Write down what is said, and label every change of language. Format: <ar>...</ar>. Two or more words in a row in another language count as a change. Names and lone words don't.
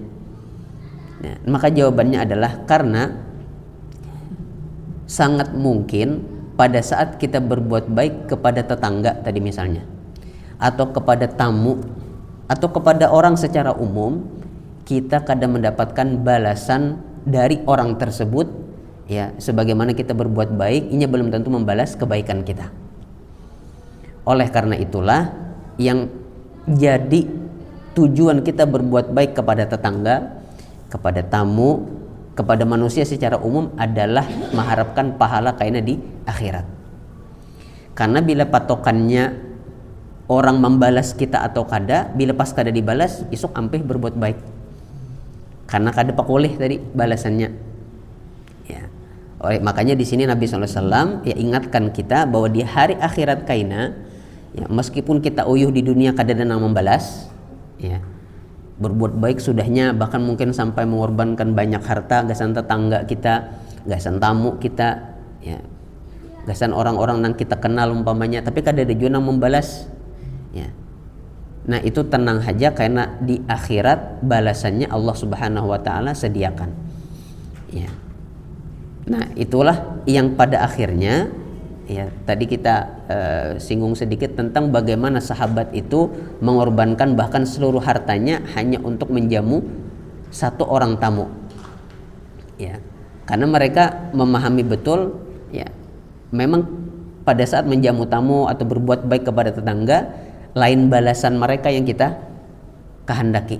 <id>Ya, maka jawabannya adalah karena sangat mungkin pada saat kita berbuat baik kepada tetangga tadi misalnya, atau kepada tamu, atau kepada orang secara umum, kita kadang mendapatkan balasan dari orang tersebut ya, sebagaimana kita berbuat baik, ini belum tentu membalas kebaikan kita. Oleh karena itulah yang jadi tujuan kita berbuat baik kepada tetangga, kepada tamu, kepada manusia secara umum adalah mengharapkan pahala kaina di akhirat.</id> <bjn>Karena bila patokannya orang membalas kita atau kada, bila pas kada dibalas, isuk ampih berbuat baik. Karena kada pakoleh tadi balasannya.</bjn> <id>Ya. Makanya di sini Nabi SAW ya ingatkan kita bahwa di hari akhirat kaina, ya, meskipun kita uyuh di dunia kada ada yang membalas, ya, berbuat baik sudahnya, bahkan mungkin sampai mengorbankan banyak harta, gasan tetangga kita, gasan tamu kita, ya, gasan orang-orang yang kita kenal umpamanya, tapi kada ada juga yang membalas, ya. Nah itu tenang aja karena di akhirat balasannya Allah Subhanahu Wa Taala sediakan, ya. Nah itulah yang pada akhirnya, ya, tadi kita singgung sedikit tentang bagaimana sahabat itu mengorbankan bahkan seluruh hartanya hanya untuk menjamu satu orang tamu, ya, karena mereka memahami betul, ya, memang pada saat menjamu tamu atau berbuat baik kepada tetangga, lain balasan mereka yang kita kehendaki.</id>